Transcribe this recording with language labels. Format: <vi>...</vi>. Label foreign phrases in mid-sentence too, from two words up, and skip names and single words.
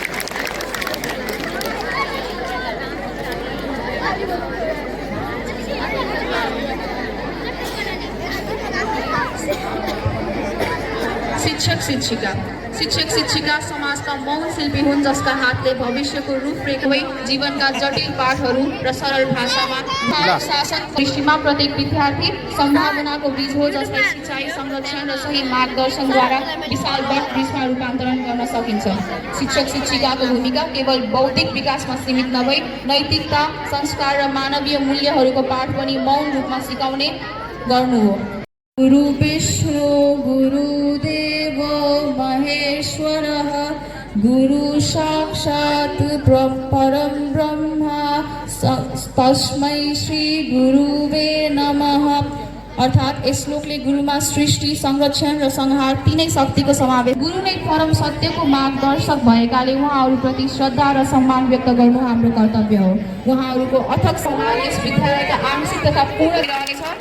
<ne>शिक्षक शिक्षिका समाजका मौन शिल्पी हुन् जसका हातले भविष्यको रूपरेखा जीवनका जटिल पाठहरू र सरल भाषामा शासन दृष्टिमा प्रत्येक विद्यार्थी सम्भावनाको बीज हो जसलाई सिँचाइ संरक्षण र सही मार्गदर्शनद्वारा विशाल वटवृक्षमा रूपान्तरण गर्न सकिन्छ। शिक्षक शिक्षिकाको भूमिका केवल बौद्धिक विकासमा सीमित नभई नैतिकता, संस्कार र मानवीय मूल्यहरूको पाठ पनि मौन रूपमा सिकाउने गर्नु हो।</ne> <sa>गुरु विष्णु गुरुदेव महेश्वरः गुरु साक्षात् परम ब्रह्म तस्मै श्री गुरुवे नमः।</sa> <ne>अर्थात् यस श्लोकले गुरुमा सृष्टि, संरक्षण र संहार तीनै शक्तिको समावेश। गुरु नै परम सत्यको मार्गदर्शक भएकाले उहाँहरूप्रति श्रद्धा र सम्मान व्यक्त गर्नु हाम्रो कर्तव्य हो। उहाँहरूको अथक सम्मान यस विद्यालयका आंशिक तथा पूर्ण रहनेछ।</ne>